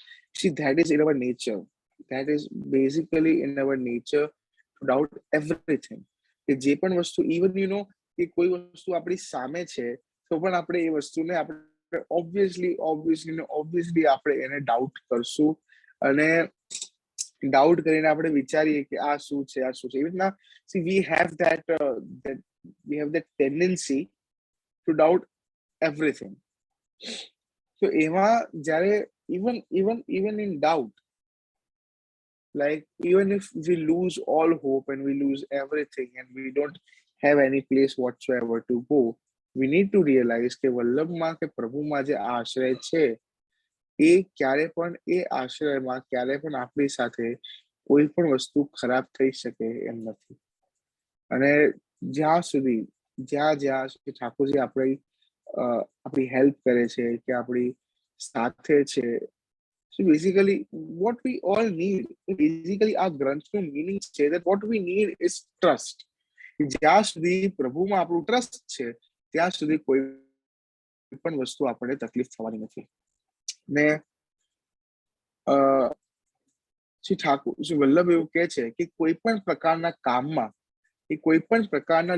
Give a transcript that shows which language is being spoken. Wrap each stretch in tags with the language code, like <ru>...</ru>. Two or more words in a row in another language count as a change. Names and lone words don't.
<en>See that is in our nature, that is basically in our nature to doubt everything.</en> <gu>કે જે પણ વસ્તુ</gu> <en>even you know</en> <gu>કે કોઈ વસ્તુ આપણી સામે છે તો પણ આપણે એ વસ્તુને આપણે ઓબ્વિયસલી આપણે એને ડાઉટ કરશું અને ડાઉટ કરીને આપણે વિચારીએ કે આ શું છે, આ શું છે. એવી રીતના</gu> <en>see we have that tendency to doubt everything.</en> <gu>તો એમાં જ્યારે</gu> <en>even in doubt, like even if we lose all hope and we lose everything and we don't have any place whatsoever to go, we need to realize</en> <gu>કે વલ્લભમાં કે પ્રભુમાં જે આશ્રય છે એ ક્યારે પણ એ આશ્રયમાં ક્યારે પણ આપણી સાથે કોઈ પણ વસ્તુ ખરાબ થઈ શકે એમ નથી. અને જ્યાં સુધી જ્યાં ઠાકોરજી આપણી હેલ્પ કરે છે કે આપણી સાથે છે.</gu> <en>So basically what we all need, basically</en> <gu>આ ગ્રંથનું મીનિંગ છે</gu> <en>that what we need is trust.</en> <gu>જ્યાં સુધી પ્રભુમાં આપણું ટ્રસ્ટ છે ત્યાં સુધી કોઈ પણ વસ્તુ આપણને તકલીફ થવાની નથી. ને શ્રી ઠાકુર શ્રી વલ્લભ એવું કહે છે કે કોઈ પણ પ્રકારના કામમાં કે કોઈ પણ પ્રકારના</gu>